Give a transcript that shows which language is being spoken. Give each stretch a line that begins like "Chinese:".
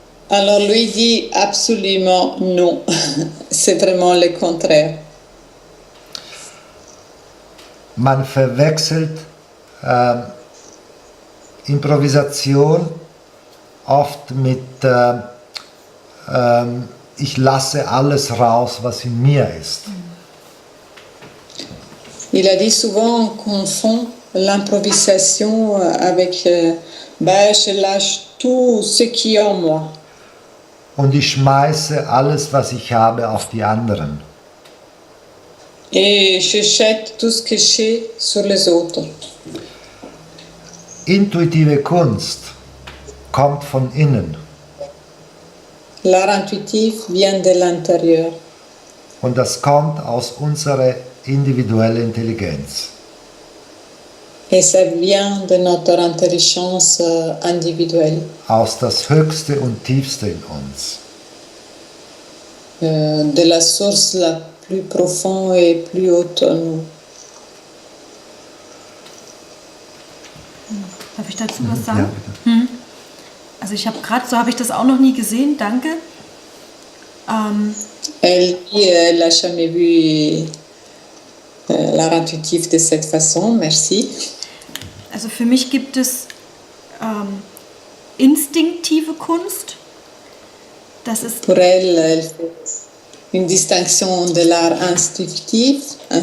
French: Alors lui dit absolument non. C'est vraiment le contraire.
German: Man verwechselt Improvisation oft mit ich lasse alles raus, was in mir ist.
French: Il a dit souvent on confond l'improvisation avec je lâche tout ce qui est en moi.
German: Und ich schmeiße alles, was ich habe, auf die anderen.
French: Et je jette tout ce que j'ai sur les autres.
German: Intuitive Kunst kommt von innen.
French: L'art intuitif vient de l'intérieur.
German: Und das kommt aus unserer individuellen Intelligenz. Et ça vient de notre intelligence individuelle. Aus das Höchste und Tiefste in uns. De la source la plus profonde et plus haute en nous. Darf ich dazu was sagen? Ja, bitte. Also ich habe gerade, so habe ich das auch noch nie gesehen, danke.
French: Elle dit elle n'a jamais vu l'art intuitif de cette façon, merci.
German: Also für mich gibt es instinktive Kunst. Das ist
French: Pour elle, elle fait une distinction de l'art instinctif.